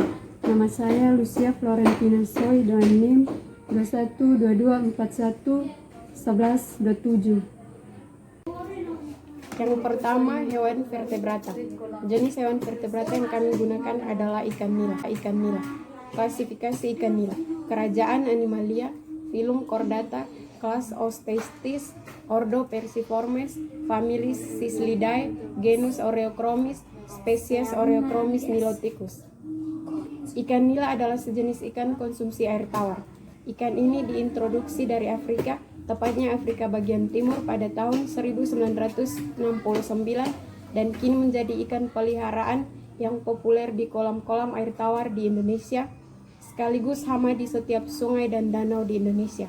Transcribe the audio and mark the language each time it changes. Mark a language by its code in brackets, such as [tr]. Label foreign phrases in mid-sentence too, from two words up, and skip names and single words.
[id] Nama saya Lucia Florentina Soy dengan NIM 2122411127. Yang pertama, hewan vertebrata. Jenis hewan vertebrata yang kami gunakan adalah ikan nila. Klasifikasi ikan nila. Kerajaan Animalia, filum Chordata, kelas Osteichthyes, ordo Perciformes, familis Cislidae, genus Oreochromis, spesies Oreochromis niloticus. Ikan nila adalah sejenis ikan konsumsi air tawar. Ikan ini diintroduksi dari Afrika, tepatnya Afrika bagian timur pada tahun 1969 dan kini menjadi ikan peliharaan yang populer di kolam-kolam air tawar di Indonesia, sekaligus hama di setiap sungai dan danau di Indonesia.